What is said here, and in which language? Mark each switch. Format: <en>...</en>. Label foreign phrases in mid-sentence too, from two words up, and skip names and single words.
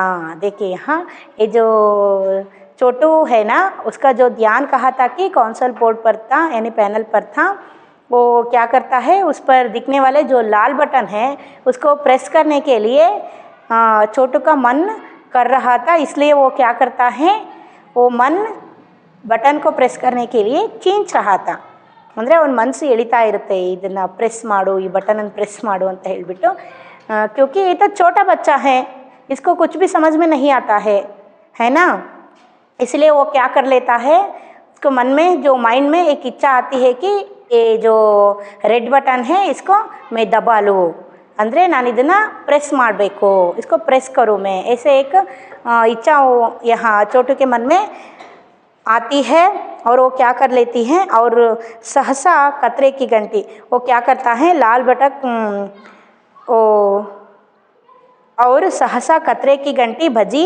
<hi>देखिए यहाँ ये जो छोटू है ना, उसका जो ध्यान कहा था कि कंसोल बोर्ड पर था यानी पैनल पर था, वो क्या करता है उस पर दिखने वाले जो लाल बटन है उसको प्रेस करने के लिए छोटू का मन कर रहा था. इसलिए वो क्या करता है, वो मन ಬಟನ್ ಕೋ ಪ್ರೆಸ್ करने के लिए खींच रहा था.</hi> <kn>ಅಂದರೆ ಅವನ ಮನಸ್ಸು ಎಳಿತಾ ಇರುತ್ತೆ, ಇದನ್ನು ಪ್ರೆಸ್ ಮಾಡು, ಈ ಬಟನನ್ನು ಪ್ರೆಸ್ ಮಾಡು ಅಂತ ಹೇಳಿಬಿಟ್ಟು.</kn> <hi>क्योंकि ये तो छोटा बच्चा है, इसको कुछ भी समझ में नहीं आता है ना. इसलिए वो क्या कर लेता है, उसको मन में जो माइंड में एक इच्छा आती है कि ये जो रेड बटन है इसको मैं दबा लूँ,</hi> <kn>ಅಂದರೆ ನಾನು ಇದನ್ನು ಪ್ರೆಸ್ ಮಾಡಬೇಕು,</kn> <hi>इसको प्रेस करूँ मैं, ऐसे एक इच्छा यहाँ छोटू के मन में आती है. और वो क्या कर लेती हैं, और सहसा कतरे की घंटी, वो क्या करता है लाल बटन और सहसा कतरे की घंटी बजी.</hi>